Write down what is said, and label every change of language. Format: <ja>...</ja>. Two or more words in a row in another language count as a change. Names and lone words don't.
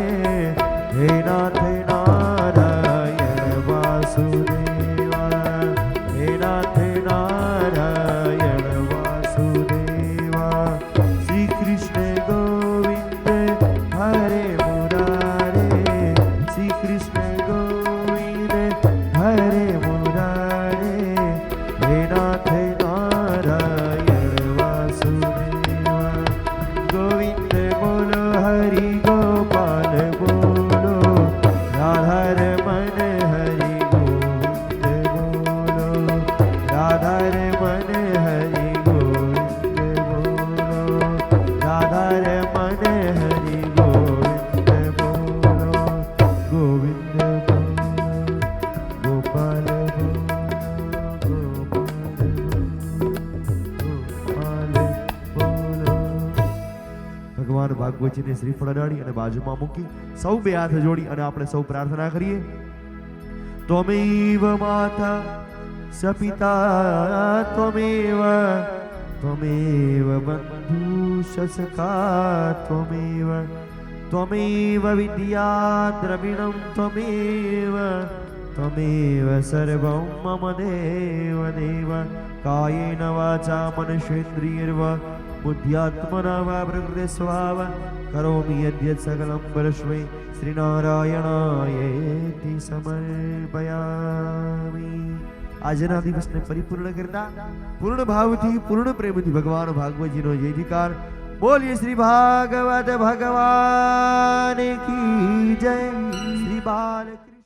<hi>हे नाथ नारायण वासुदेवा हे नाथ नारायण वासुदेवा श्री कृष्ण गोविंद हरे मुरारे श्री कृष्ण गोविंद हरे मुरारे हे नाथ नारायण वासुदेवा गोविंद बोलो हरि गोपाल बोलो राधा रमन हरि गोविंद बोलो राधा रमन हरि गोविंद बोलो राधा रमन हरि गोविंद बोलो गोविंद बोलो गोपाल बोलो गोपाल बोलो</hi> <gu>ભગવાન ભાગવતજીને શ્રીફળ અડાડી અને બાજુમાં મૂકી સૌ બે હાથ જોડી અને આપણે સૌ પ્રાર્થના કરીએ</gu> <sa>ત્વમેવ માતા સ પિતા ત્વમેવ ત્વમેવ બંધુ સખા ત્વમેવ ત્વમેવ વિદ્યા દ્રવિણં ત્વમેવ ત્વમેવ સર્વં મમ દેવ દેવ કાયેન વાચા મનસેન્દ્રિયર્વા बुद्ध्यात्मना वा प्रकृते स्वाव करोमि यद्यत् सकलं परस्मै श्रीनारायणायेति समर्पयामि।</sa> <gu>આજના દિવસને પરિપૂર્ણ કરતા પૂર્ણ ભાવથી પૂર્ણ પ્રેમથી ભગવાન ભાગવતજીનો જય જયકાર બોલીએ શ્રી ભાગવત</gu> <hi>भगवान की जय</hi> <gu>શ્રી બાલ</gu>